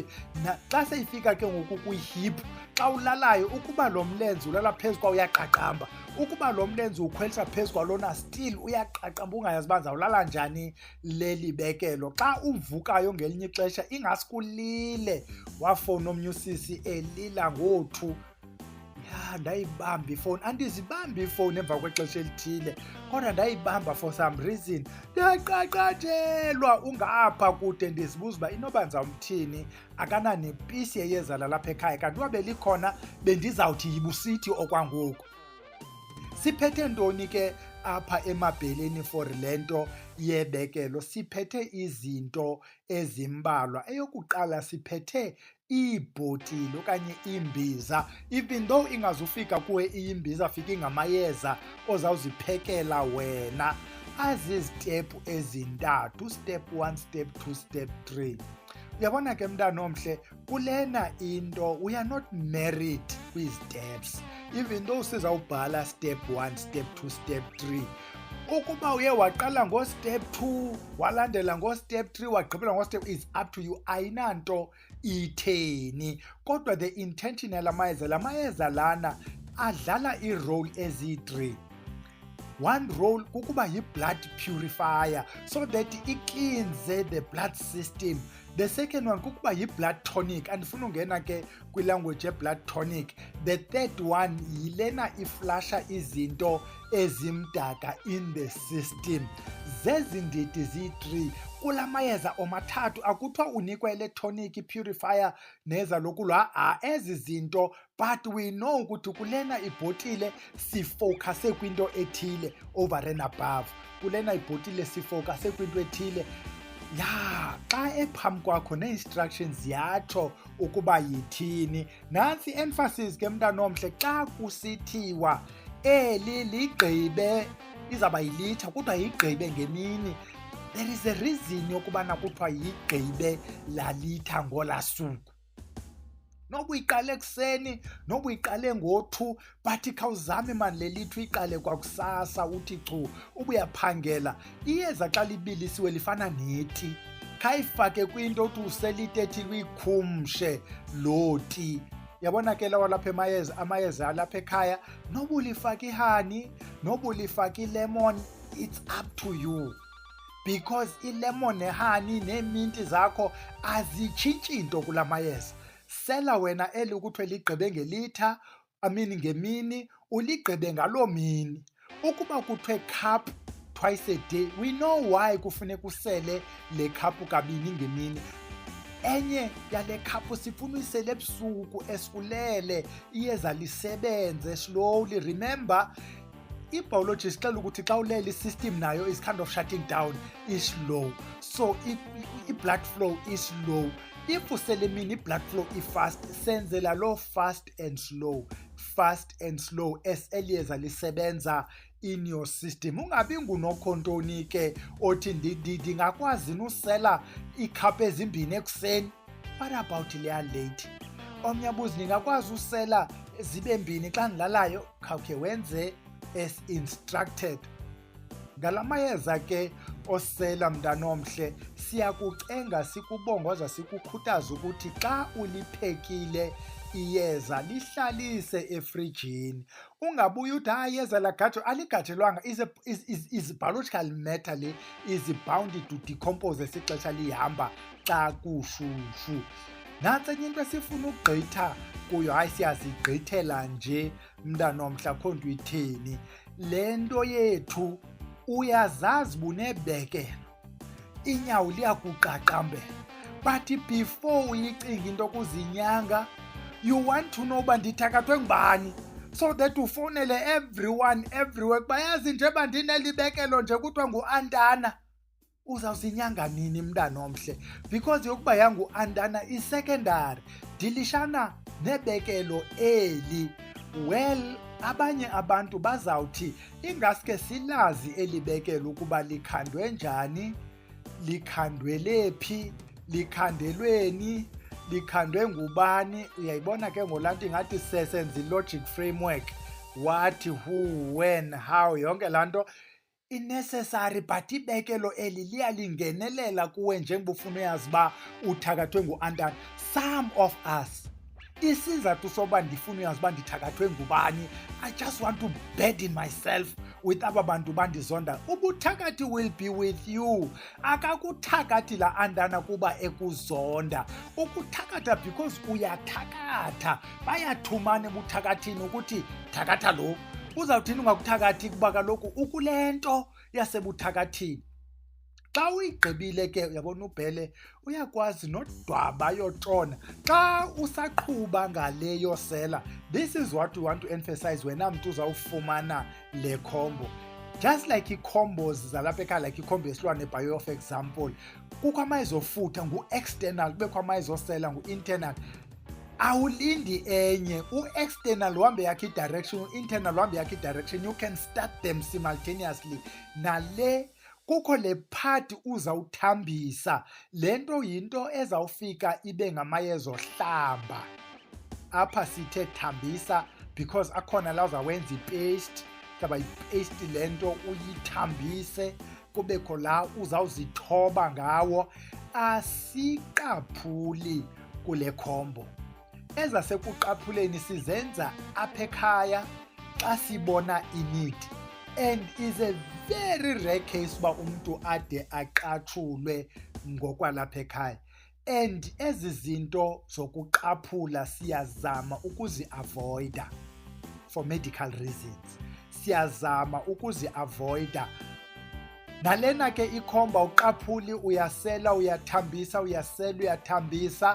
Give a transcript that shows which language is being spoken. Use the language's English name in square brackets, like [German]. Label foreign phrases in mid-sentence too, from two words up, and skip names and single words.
[Xhosa] Xa seyifika ke ngoku kwihip, xa ulalayo, ukuba lo mlenze ulala phezu kwawo uyaqaqamba, ukuba lo mlenze ukhwelisa phezu kwalona still uyaqaqamba, ungayazi uba ndizawulala njani leli bekelo. Xa uvukayo ngelinye ixesha ingasuke ulile, wafowuna omnye usisi elila ngothu. Ya, ndayibamba ifowuni, andizibambi ifowuni emva kwexesha elithile, kodwa ndayibamba [English] for some reason. [Xhosa] Ndiyaqaqatshelwa ungapha kude, ndizibuza uba inoba ndizawumthini, akananepisi yeyeza lalapha ekhaya, kanti uba belikhona bendizawuthi yibusithi okwangoku. Siphethe ntoni ke apha emabheleni for le nto yebekelo? Siphethe izinto ezimbalwa. Eyokuqala, siphethe iibhotile okanye iimbiza, [English] even though [Xhosa] ingazufika kuwe iyimbiza, fika ingamayeza ozawuziphekela wena. Azizitephu ezintathu, [English] step 1, step 2, step 3. [Xhosa] Uyabona ke mntanomhle, kulena into [English] we are not married [Xhosa] kwi-steps, [English] even though [Xhosa] sizawubhala [English] step 1, step 2, step 3. [Xhosa] Ukuba uye waqala ngo-step 2 walandela ngo-step 3 wagqibela ngo-step, [English] is up to you, [Xhosa] ayinanto itheni. Kodwa [English] the intention [Xhosa] yala mayeza, la mayeza lana adlala ii-role eziyi-3. [English] One role kukuba yi-blood purifier, so that iklinze the blood system. The second one [Xhosa] kukuba yi-blood tonic, andifuna ungena ke kwilanguage ye-blood tonic. [English] The third one [Xhosa] yilena iflasha izinto ezimdaka [English] in the system. [Xhosa] Zezi ndidi ziyi-3 kula mayeza omathathu. Akuthiwa unikwa ile tonic, purifier neza lokulwa, ezi zinto, [English] but we know [Xhosa] ukuthi kulena ibhotile sifowukhase kwinto ethile [English] over and above. [Xhosa] Kulena ibhotile sifowukhase kwinto ethile. Ya, xa ephambi kwakho nee-instructions yatsho ukuba yithini. Nantsi emphasis ke mntanomhle, xa kusithiwa eli ligqibe, izawuba yilitha kuthiwa yigqibe ngemini, [English] there is a reason [Xhosa] yokubana kuthiwa yigqibe lalitha ngolaa suku. Noba uyiqale ekuseni, noba uyiqale ngo-2, but khawuzame mani le lithi uyiqale kwakusasa uthi chu. Uba uyaphangela, iyeza xa libilisiwe lifana neti, khayifake kwinto uthi uselite ethile uyikhumshe loo ti. Yabona ke lawa lapha amayeza alapha ekhaya, noba ulifake ihani, noba ulifake ilemon, [English] it's up to you. [Xhosa] Because ilemon nehani neeminti zakho azitshintshi into kula mayeza. Sela wena eli ukuthiwe ligqibe ngelitha, ngemini, uligqibe ngaloo mini. Ukuba kuthiwe [English] cup twice a day, we know why [Xhosa] kufuneka usele le khaphu kabini ngemini. Enye yale khaphu sifuna uyisele ebusuku esulele, iyeza lisebenze slowly. [English] Remember, [Xhosa] i-biology sixela ukuthi xa ulele i-system nayo [English] is kind of shutting down, is slow. So i-blood flow is slow. [Xhosa] If usele emini i-blood flow i-fast, [English] senzela loo fast and slow, fast and slow as [Xhosa] eliyeza lisebenza [English] in your system. [Xhosa] Ungabi ngunokhontonike ke othi ndingakwazi usela iikhaphu ezimbini ekuseni. [English] What about leya late? [Xhosa] Omnye abuzi, ndingakwazi usela zibe mbini xa ndilalayo? Khawukhe wenze [English] as instructed. [Xhosa] Ngala mayeza ke osela mntanomhle, siyakucenga sikubongoza sikukhuthaza ukuthi xa uliphekile iyeza lihlalise efrijini. Ungabuyi uthi hayi iyeza lagathwa, aligathelwanga, [English] is biological matter le, is bound to decompose [Xhosa] esixesha lihamba xa kushushu. Nantsi enye into esifuna ukugqitha kuyo, hayi siyazigqithela nje mntanomhle, akho nto itheni. Le nto yethu uyazazi bunebekelo, inyawo liyakuqaqambela, but before uyicinga into kuzinyanga, [English] you want to know [Xhosa] uba ndithakathwe ngubani. [English] so that [Xhosa] ufowunele [English] everyone everywhere [Xhosa] bayazi nje bandinelibekelo nje kuthiwa ngu-Andana. Uzawusinyanga nini mntana omhle? Because yokuba yangu-Andana is-secondary. Dilishana nebekelo eli. Well, abanye abantu bazawuthi ingaske silazi elibekelo ukuba likhandwe njani, likhandwele phi, likhandelweni, likhandwe ngubani. Uyayibona ke ngolaa nto ingathi sesenza i- [English] logic framework, what, who, when, how, [Xhosa] yonke laa nto i-necessary. But ibekelo eli liyalingenelela kuwe njengoba ufuna uyazi uba uthakathwe ngu-Andana. [English] Some of us, [Xhosa] isizathu soba ndifuna uyazi uba ndithakathwe ngubani, [English] I just want to burden myself with [Xhosa] aba bantu bandizonda. [English] Ubuthakathi will be with you. [Xhosa] Akakuthakathi la Andana kuba ekuzonda. Ukuthakatha because uyathakatha. Bayathumana ebuthakathini ukuthi thakatha lo. Uzawuthini ungakuthakathi kuba kaloku ukule nto yasebuthakathini. Xa uyigqibile ke uyabona uBhele uyakwazi nodwaba yotshona. Xa usaqhuba ngale yosela, [English] this is what we want to emphasize [Xhosa] wena mntu uzawufumana le combo. [English] Just like ii-combos [Xhosa] zalapha ekhaya, [English] like [Xhosa] icombo yesilwane [English] bio of example, [Xhosa] kukho amayezofutha ngu-external, kubekho amayezosela ngu-internal. Awulindi enye, u-external uhambe yakhe i-direction, u-internal uhambe yakhe i-direction. [English] You can start them simultaneously. [Xhosa] Nale kukho le part uzawuthambisa. Le nto yinto ezawufika ibe ngamayezohlamba. Apha sithe thambisa because akhona la uzawenza ipaste. Kaba ipaste le nto uyithambise, kubekho la uzawuzithoba ngawo. Asiqaphuli kule combo. Ezasekuqaphuleni sizenza apha ekhaya xa sibona i-need. [English] And is a very rare case [Xhosa] uba umntu ade aqathulwe ngokwalapha ekhaya. And ezi zinto zokuqaphula siyazama ukuzi-avoida [English] for medical reasons. [Xhosa] Siyazama ukuzi-avoida. Nalena ke ikhomba uqaphuli, uyasela, uyathambisa, uyasela, uyathambisa.